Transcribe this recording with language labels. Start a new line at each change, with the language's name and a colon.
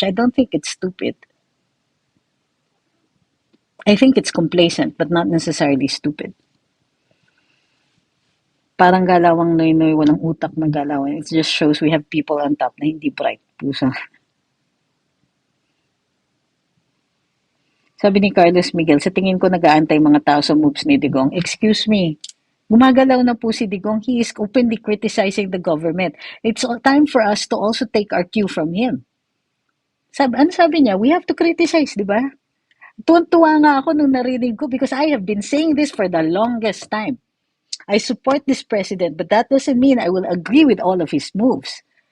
English: I don't think it's stupid. I think it's complacent, but not necessarily stupid.
Filipino: Parang galawang noy-noy, walang utak na galawan.
English: It just shows we have people on top
Filipino: na hindi bright. Pusa. Sabi ni Carlos Miguel, sa tingin ko nag-aantay mga tao sa moves ni Digong. Excuse me, gumagalaw na po si Digong.
English: He is openly criticizing the government. It's time for us to also take our cue from him.
Filipino: Ano sabi niya?
English: We have to criticize,
Filipino: di ba? Tuwan-tuwa nga ako nung narinig ko
English: because I have been saying this for the longest time. I support this president, but that doesn't mean I will agree with all of his moves.